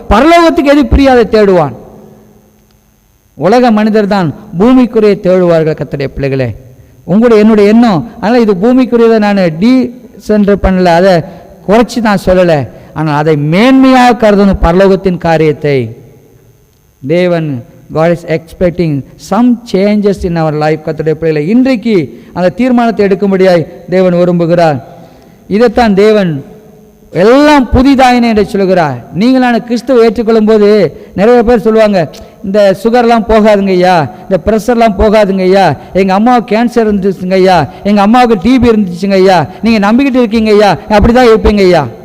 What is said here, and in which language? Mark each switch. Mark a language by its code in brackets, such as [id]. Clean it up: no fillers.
[ta] பரலோகத்துக்கு எது பிரியாதை தேடுவான். உலக மனிதர் தான் பூமிக்குரிய தேடுவார்கள். கர்த்தருடைய பிள்ளைகளே, உங்களுடைய என்னுடைய எண்ணம் அதனால் இது பூமிக்குரியதை நான் டீசென்டர் பண்ணல, அதை குறைச்சி நான் சொல்லலை. ஆனால் அதை மேன்மையாக கருதணும் பரலோகத்தின் காரியத்தை. தேவன் [en] God is expecting some changes in our life. [ta] கர்த்தருடைய பிள்ளைகளே, இன்றைக்கு அந்த தீர்மானத்தை எடுக்கும்படியாய் தேவன் விரும்புகிறார். இதைத்தான் தேவன் எல்லாம் புதிதாயின என்று சொல்கிறார். நீங்களான கிறிஸ்துவை ஏற்றுக்கொள்ளும் போது நிறைய பேர் சொல்லுவாங்க, இந்த சுகர்லாம் போகாதுங்க ஐயா, இந்த ப்ரெஷர்லாம் போகாதுங்க ஐயா, எங்கள் அம்மாவுக்கு கேன்சர் இருந்துச்சுங்க ஐயா, எங்கள் அம்மாவுக்கு டிபி இருந்துச்சுங்க ஐயா, நீங்கள் நம்பிக்கிட்டு இருக்கீங்க ஐயா, அப்படி தான் இருப்பீங்க ஐயா.